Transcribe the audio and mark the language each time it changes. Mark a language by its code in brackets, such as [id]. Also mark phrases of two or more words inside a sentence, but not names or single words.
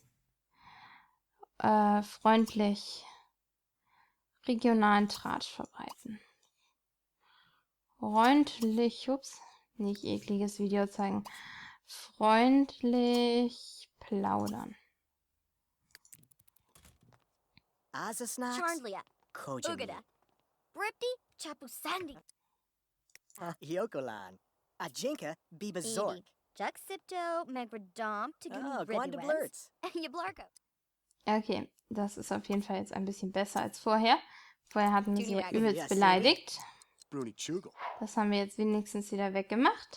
[de] Freundlich. Regionalen Tratsch verbreiten. Freundlich, ups, nicht ekliges Video zeigen. Freundlich plaudern. Azasnax, Charndlia, Kojin, Ugada, Bripti, Chapusandi, Yokolan, Ajinka, Bibazort, Edik, Juxipto, Megradom, Tagani Gwanda Ribuens, Blurts. Yablarko. Okay, das ist auf jeden Fall jetzt ein bisschen besser als vorher. Vorher hatten wir sie ja Judy übelst Yes, beleidigt. Bruni Chugal. Das haben wir jetzt wenigstens wieder weggemacht.